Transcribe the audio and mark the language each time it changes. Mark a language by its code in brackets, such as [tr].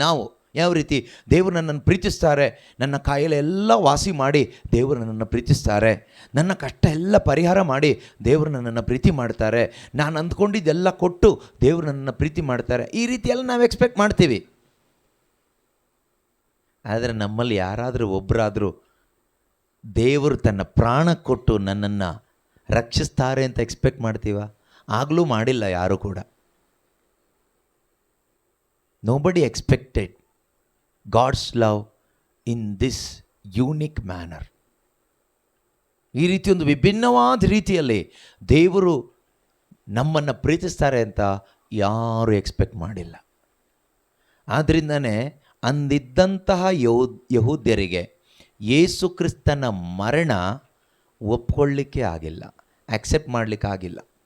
[kn] ನಾವು ಯಾವ ರೀತಿ ದೇವರು ನನ್ನನ್ನು ಪ್ರೀತಿಸ್ತಾರೆ, ನನ್ನ ಕಾಯಿಲೆ ಎಲ್ಲ ವಾಸಿ ಮಾಡಿ ದೇವರು ನನ್ನನ್ನು ಪ್ರೀತಿಸ್ತಾರೆ, ನನ್ನ ಕಷ್ಟ ಎಲ್ಲ ಪರಿಹಾರ ಮಾಡಿ ದೇವರು ನನ್ನನ್ನು ಪ್ರೀತಿ ಮಾಡ್ತಾರೆ, ನಾನು ಅಂದ್ಕೊಂಡಿದ್ದೆಲ್ಲ ಕೊಟ್ಟು ದೇವರು ನನ್ನನ್ನು ಪ್ರೀತಿ ಮಾಡ್ತಾರೆ. ಈ ರೀತಿಯೆಲ್ಲ ನಾವು ಎಕ್ಸ್ಪೆಕ್ಟ್ ಮಾಡ್ತೀವಿ. ಆದರೆ ನಮ್ಮಲ್ಲಿ ಯಾರಾದರೂ ಒಬ್ಬರಾದರೂ ದೇವರು ತನ್ನ ಪ್ರಾಣ ಕೊಟ್ಟು ನನ್ನನ್ನು ರಕ್ಷಿಸ್ತಾರೆ ಅಂತ ಎಕ್ಸ್ಪೆಕ್ಟ್ ಮಾಡ್ತೀವ? ಆಗಲೂ ಮಾಡಿಲ್ಲ ಯಾರೂ ಕೂಡ. [en] Nobody expected God's love in this unique manner. [kn] ಈ ರೀತಿ ಒಂದು ವಿಭಿನ್ನವಾದ ರೀತಿಯಲ್ಲಿ ದೇವರು ನಮ್ಮನ್ನು ಪ್ರೀತಿಸ್ತಾರೆ ಅಂತ ಯಾರೂ ಎಕ್ಸ್ಪೆಕ್ಟ್ ಮಾಡಿಲ್ಲ. ಆದ್ದರಿಂದನೇ ಅಂದಿದ್ದಂತಹ ಯಹೂದ್ಯರಿಗೆ ಯೇಸು ಕ್ರಿಸ್ತನ ಮರಣ ಒಪ್ಕೊಳ್ಳಿಕ್ಕೆ ಆಗಿಲ್ಲ, ಆಕ್ಸೆಪ್ಟ್ ಮಾಡಲಿಕ್ಕೆ ಆಗಿಲ್ಲ.